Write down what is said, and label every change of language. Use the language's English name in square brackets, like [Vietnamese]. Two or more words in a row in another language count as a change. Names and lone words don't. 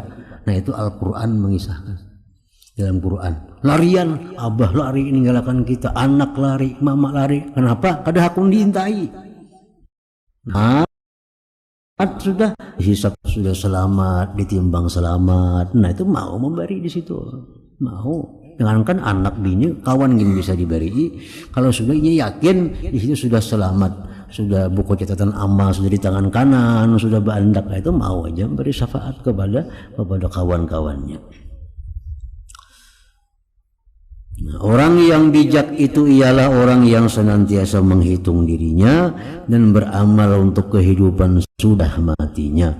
[Indonesian] Nah itu Al-Quran mengisahkan. Dalam Quran larian, abah lari meninggalkan kita, anak lari, mama lari. [Banjar] Kenapa? Kada hakun diintai. [Indonesian] Nah, sudah hisap sudah selamat, ditimbang selamat. Nah itu mau memberi di situ, mau. Jangankan anak bini, kawan gini bisa diberi. Kalau sudah ia yakin di situ sudah selamat, sudah buku catatan amal sudah di tangan kanan, sudah berandak, itu mau aja beri syafaat kepada kawan-kawannya. Orang yang bijak itu ialah orang yang senantiasa menghitung dirinya dan beramal untuk kehidupan sudah matinya.